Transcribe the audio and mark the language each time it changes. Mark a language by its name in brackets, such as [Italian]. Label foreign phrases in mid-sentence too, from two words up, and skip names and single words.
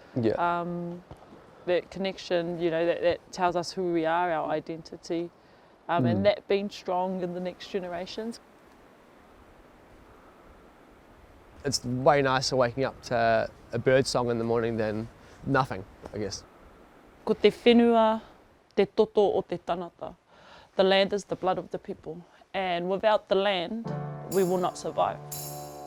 [English] That connection, you know, that tells us who we are, our identity, and that being strong in the next generations. It's way nicer waking up to a bird song in the morning than nothing, I guess. [Māori] Ko te whenua, te toto o te tanata. [English] The land is the blood of the people, and without the land, we will not survive.